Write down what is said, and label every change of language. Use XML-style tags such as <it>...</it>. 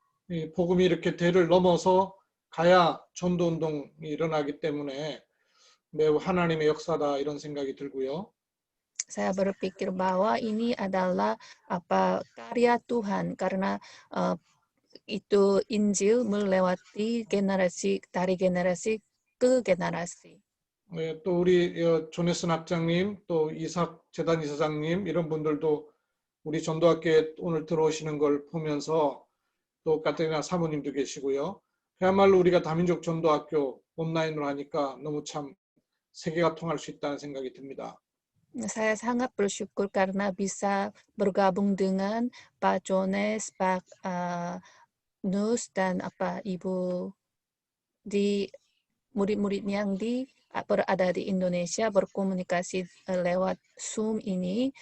<ko>이 복음이 이렇게 대를 넘어서 가야 전도 운동이 일어나기 때문에 매우 하나님의 역사다 이런 생각이 들고요.</ko> <id>Saya berpikir bahwa ini adalah karya Tuhan karena itu Injil melewati generasi dari generasi ke generasi.</id> <ko>또 우리 조네슨 학장님, 또 이삭 재단 이사장님 이런 분들도 우리 전도학교에 오늘 들어오시는 걸 보면서 또 카테리나 사모님도 계시고요. 그야말로 우리가 다민족 전도학교 온라인으로 하니까 너무 참 세계가 통할 수 있다는 생각이 듭니다.</ko> <id>Saya sangat bersyukur karena bisa bergabung dengan Pak Jones, Pak Nus dan Ibu di murid-murid yang berada di Indonesia berkomunikasi lewat Zoom ini.</id>